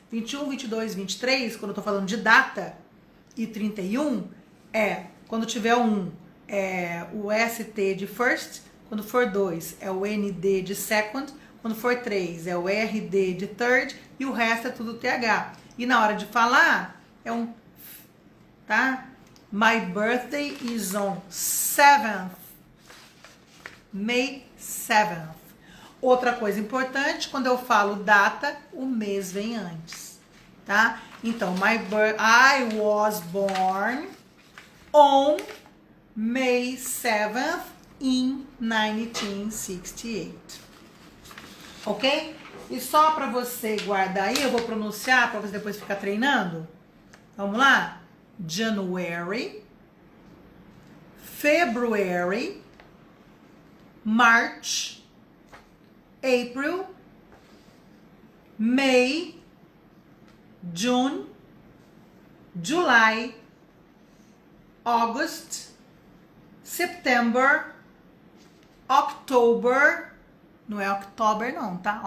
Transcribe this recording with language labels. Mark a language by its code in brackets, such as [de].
[pt] 21, 22, 23, quando eu tô falando de data, e 31, quando tiver 1, é o ST de first, quando for 2, é o ND de second, quando for 3, é o RD de third, e o resto é tudo TH. E na hora de falar, é um F, tá? [en] My birthday is on 7th, May 7th. [pt] Outra coisa importante, quando eu falo data, o mês vem antes, tá? Então, [en] I was born on May 7th in 1968. [pt] Ok? E só para você guardar aí, eu vou pronunciar para você depois ficar treinando. Vamos lá? [en] January, February, March, April, May, June, July, August, September, October, [pt] não é October não, tá?